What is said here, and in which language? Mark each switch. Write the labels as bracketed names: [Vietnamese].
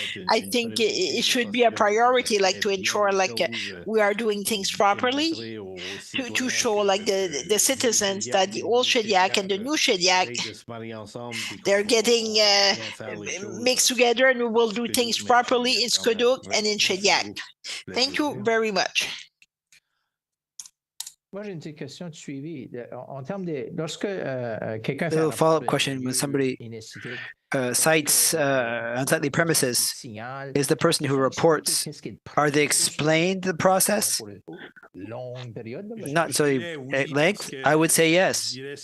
[English] I think it should be a priority, like, to ensure, like, we are doing things properly, to show, like, the citizens that the old Shediac and the new Shediac, they're getting mixed together, and we will do things properly in Squiduk and in Shediac. Thank you very much. [French] Moi, j'ai une petite question de suivi. En termes de, lorsque quelqu'un [English] fait a follow-up question when somebody cites unsightly premises, is the person who reports, are they explained the process? Not so at length? I would say yes.